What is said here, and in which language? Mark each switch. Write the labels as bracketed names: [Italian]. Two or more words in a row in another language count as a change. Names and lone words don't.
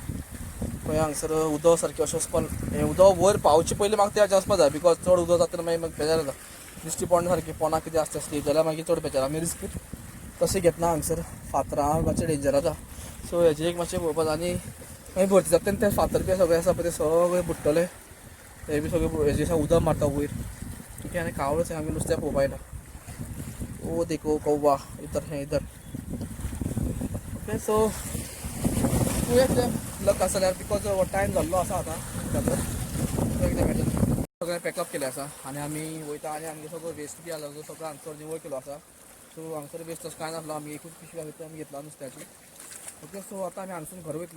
[Konkani] पळय हांगसर उदक सारकें अशें वचपा हें उदक वयर पावचे पयलीं म्हाका त्या वचपा जाय बिकॉज चड उदक जाता मागीर म्हाका बेजार जाता दिश्टी पडना सारकी पोना कितें आसता स्लीप जाल्यार मागीर चड बेजार आमी रिस्क तशें घेतना हांगसर फातरां मातशें डेंजर जाता सो हेजें एक मातशें पळोवपा जाय आनी मागीर भरती जाता तेन्ना ते फातर बी सगळे आसा पळय ते सगळे बुडटले हे बी सगळे हेजें उदक मारता वयर ओके आनी कावळो आमी नुस्तें पळोवपा येता [Hindi] ओ देखो कौवा इधर [English] okay so [Konkani] पळोवया लक आसा जाल्यार बिकॉज टायम जाल्लो आसा आतां सगळें पॅकअप केलें आसा आनी आमी वयता आनी आमगे सगळो वेस्ट बी आसलो सगळो हांगसर निवळ केलो आसा सो हांगसर वेस्ट तसो कांय नासलो आमी एकूच पिशवी आसा आमी घेतला नुस्त्याची [English] okay so [Konkani] आतां आमी हांगसून घर वयतले